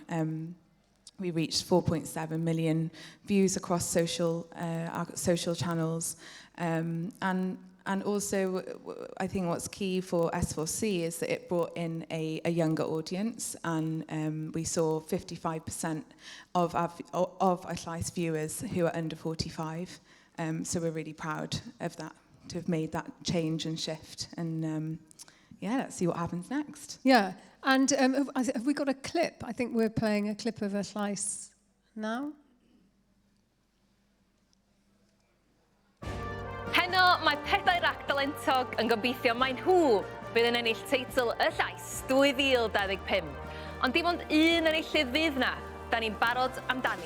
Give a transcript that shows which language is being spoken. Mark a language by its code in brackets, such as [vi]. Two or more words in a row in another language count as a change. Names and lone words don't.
[en] We reached 4.7 million views across our social channels, and also, I think what's key for S4C is that it brought in a younger audience, and we saw 55% of our llais viewers who are under 45. So we're really proud of that, to have made that change and shift. And let's see what happens next. Yeah, and have we got a clip? I think we're playing a clip of a llais now. [cy] Heno, mae 4 ragdalentog yn gobeithio mai nhw bydd yn ennill teitl y llais 2025. Ond dim ond un enillydd fydd na, da ni'n barod amdani.